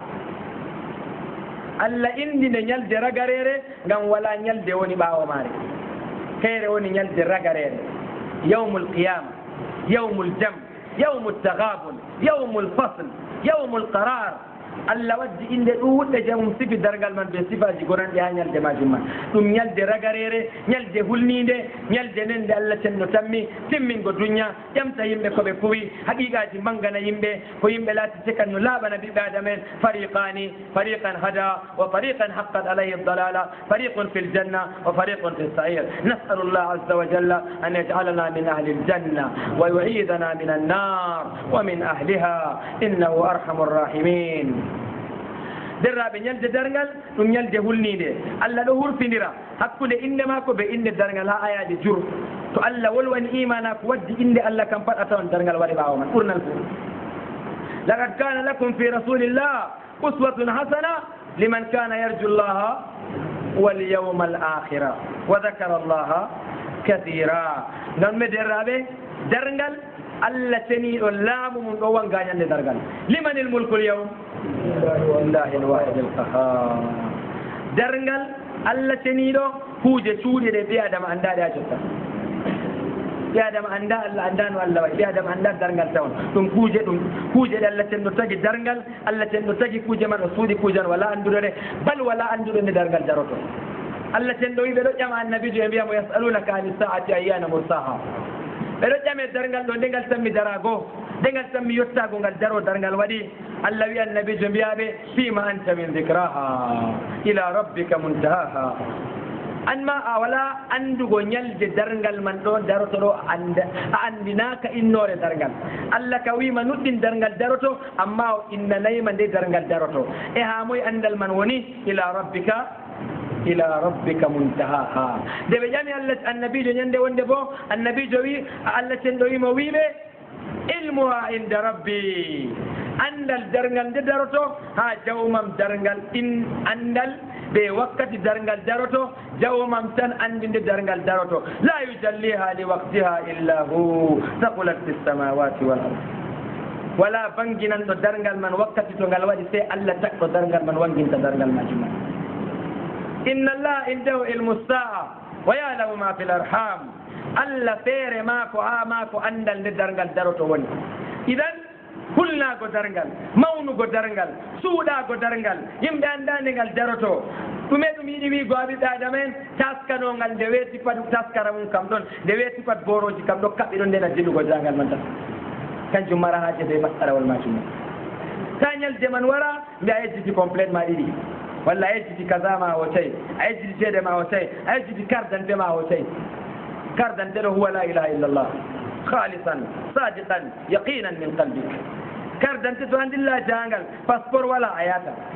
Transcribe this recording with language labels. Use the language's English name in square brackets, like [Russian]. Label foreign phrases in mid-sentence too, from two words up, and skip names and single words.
[Fula] alla indi ne ñalde ragarere ngam wala ñalde woni ɓaawo maare kayre woni ñalde ragarere [Arabic] يوم القيامة يوم الجمع يوم التغابن يوم الفصل يوم القرار [Fula] Allah waddi inde ɗuuɗɗe jamum sifi dargal man ɓe sifaji goranɗi ha ñalde majum man ɗum ñalde ragarere ñalde hulnide ñalde nende Allah cenno tammi timmingo duña ƴamta yimɓe koɓe kuwi haqiqaji mangana yimɓe ko yimɓe laati cekanno laaɓana ɓiɓɓe adamen [Arabic] فريقا هدى و فريقا حقت عليه الضلالة فريق في الجنة و فريق في السعير نسأل الله عز و جل أن يجعلنا من أهل الجنة و يعيذنا من النار و من أهلها إنه أرحم الراحمين [Fula] derraɓe ñalde dargal ɗum ñalde hulnide Allah ɗo hurfindira hakkude inde makko ɓe inde dargal ha ayaji jur to Allah wolwani imana ko waddi inde Allah kam pat a tawan dargal waɗi ɓawo man ɓurnal fof [Arabic] لقد كان لكم في رسول الله أسوة حسنة لمن كان يرجو الله و اليوم الآخر و ذكر الله كثيرا [Fula] non me derraɓe dargal Allah teniɗo laamu mum ɗo wangañande dargal [Arabic] لمن الملك اليوم لله الواحد القهار [Fula] dargal Allah teniɗo kuuje cuuɗi ɗe ɓi adama andaɗe ha jotta ɓi adama anda Allah andano Allah wayi ɓi adama anda dargal tawan ɗum kuuje ɗe Allah tenɗo tagi dargal Allah tenɗo tagi kuuje man o suuɗi kuuje man wala anduɗo ɗe bal wala anduɗo nde dargal daroto Allah tenɗo wi ɓe ɗo ƴama annabijo e mbiyamo yasalunaka [Arabic] عن الساعة أيان مرساها [Fula] ɓeɗo ƴame dargal ɗo ndengal tanmi darago ndengal tanmi yettago ngal daro dargal waɗi Allah wi annabijo mbiyaɓe [Arabic] فيم أنت من ذكراها إلى [Fula] rabbika muntahaha an ma a wala andugo ñalde dargal man ɗo daroto ɗo a andinaka innore dargal Allah ka wima nuɗɗin dargal daroto amma o innanayima nde dargal daroto e ha moye andal man woni ila [Arabic] ربك منتهاها [Fula] nde ɓe ƴami Allah annabijo ñande wonde bo annabijo wi Allah cenɗo wimo wiɓe [Arabic] علمها عند ربي [Fula] andal dargal nde daroto ha jawmam dargal in andal ɓe wakkati dargal daroto jawmam tan andi nde dargal daroto [Arabic] لا يجليها لوقتها إلا هو ثقلت في السماوات و الأرض [Fula] wala banginanɗo dargal man wakkati to ngal waɗi sey Allah takko dargal man wanginta dargal majum [Arabic] إن الله عنده علم الساعة و يعلم ما في الأرحام [Fula] Allah feere maako ha maako andal nde dargal daroto woni idan hulnago dargal mawnugo dargal suuɗago dargal yimɓe andande ngal daroto ɗume ɗum yiɗi wiigo ha ɓiɓɓe adama en taskanogal nde weeti pat taskara mum kam ɗon nde weeti pat boroji kam ɗo kaɓɓi ɗon ndena dillugo jangal man tan kanjum mara haaje be masarawol majum ta ñalde man wara mbi a yejjiti complète ma ɗiɗi walla a yejjiti kaza ma hotay a yejjiti ceede ma hotay a yejjiti cardante ma hotay cardante ɗo huwa [Arabic] لا إله إلا الله خالصا صادقا يقينا من قلبك [Fula] cardante to andilla jangal passeport wala a yata